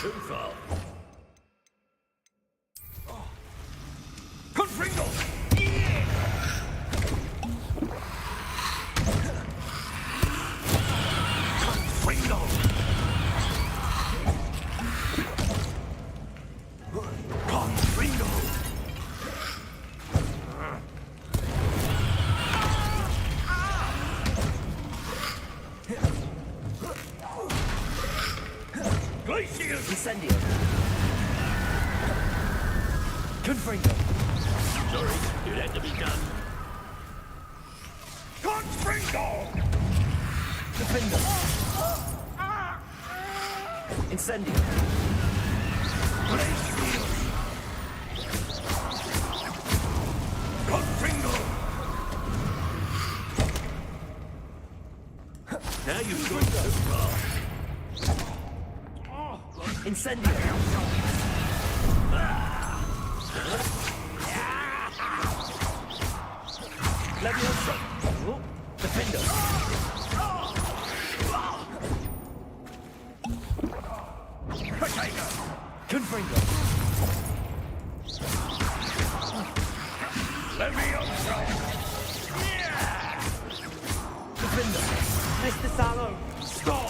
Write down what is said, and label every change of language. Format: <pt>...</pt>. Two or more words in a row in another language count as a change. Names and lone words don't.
<en>call. Confringo! Confringo! Confringo! Glacier! Incendio. Confringo. Sorry, it had to be done. Confringo! Defender. Incendio. Glacier! Confringo! Now you've gone too far. Incendio. Leviosa. Oh, Defender. Potato! Confringo. Leviosa! Defender. Mr. Sallow. Stop!</en>